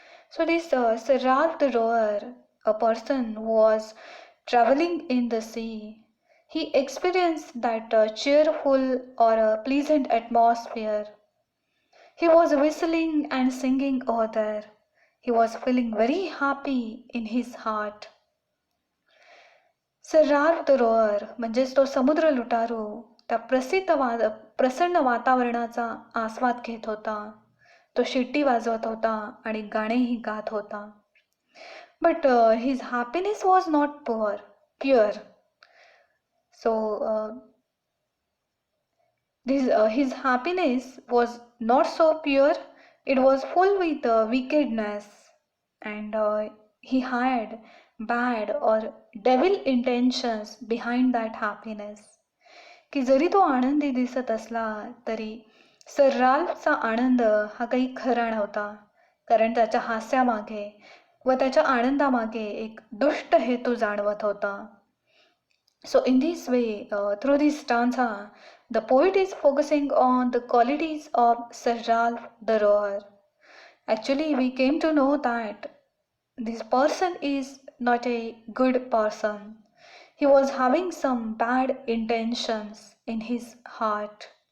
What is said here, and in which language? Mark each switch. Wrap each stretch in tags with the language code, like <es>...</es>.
<en>So this Sir Ralph the Rower, a person who was traveling in the sea, he experienced that cheerful or a pleasant atmosphere. He was whistling and singing over there. He was feeling very happy in his heart.</en> <mr>Sir Ralph the row or म्हणजेच तो समुद्र लुटारू त्या प्रसन्न वातावरणाचा आस्वाद घेत होता. तो शिट्टी वाजवत होता आणि गाणेही गात होता.</mr> <en>But his happiness was not pure. So his happiness was not so pure. It was full with wickedness, and he had bad or devil intentions behind that happiness.</en> <mr>की जरी तो आनंदी दिसत असला तरी सर राल्फचा आनंद हा काही खरा नव्हता, कारण त्याच्या हास्यामागे व त्याच्या आनंदामागे एक दुष्ट हेतू जाणवत होता.</mr> <en>So in this way, through this stanza, the poet is focusing on the qualities of Sir Ralph the Rower. Actually, we came to know that this person is not a good person. He was having some bad intentions in his heart.</en>